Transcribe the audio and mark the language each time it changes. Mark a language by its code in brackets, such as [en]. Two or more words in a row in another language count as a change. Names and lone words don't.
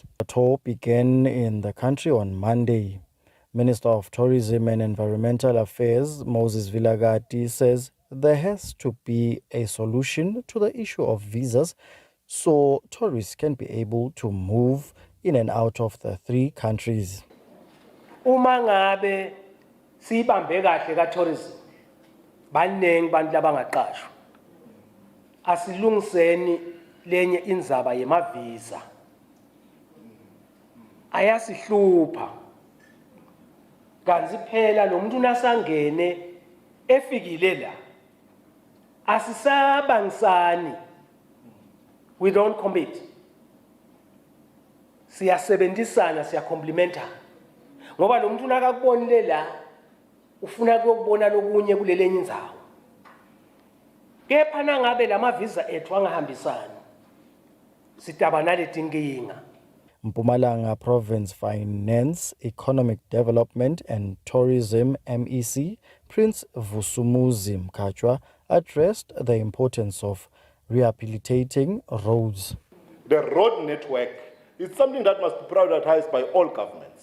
[en] The tour began in the country on Monday. Minister of Tourism and Environmental Affairs Moses Vilakazi says there has to be a solution to the issue of visas so tourists can be able to move in and out of the three countries. [ss] Uma ngabe sibambe kahle ka tourism banengi bantu labangaqashwa asilungiseni lenye indzaba yemavisa ayasihlupha kanti phela lo muntu nasangene efikile la asisabangisani, [en] we don't compete, [ss] siyasebenzisana siyacomplementana ngoba lo muntu nakakubonile la ufuna ukubona lokunye kulelenye indzawo kepha nangabe lamavisa ethu angahambisani sitaba letinkinga. [en] Mpumalanga Province Finance, Economic Development and Tourism MEC Prince Vusumuzi Mkachwa addressed the importance of rehabilitating roads. The road network is something that must be prioritized by all governments.